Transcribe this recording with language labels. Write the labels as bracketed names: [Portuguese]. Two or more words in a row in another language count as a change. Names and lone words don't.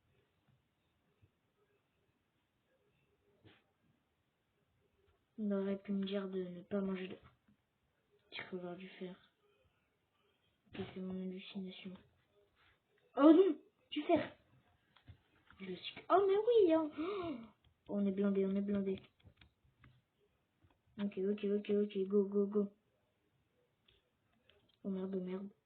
[French] Il aurait pu me dire de ne pas manger de... Tu peux avoir dû faire. C'est mon hallucination. Oh non, tu fais. Je suis... Oh mais oui, hein. Oh, on est blindé, on est blindé. Ok, [English] go, go, go. [French] Oh merde, merde.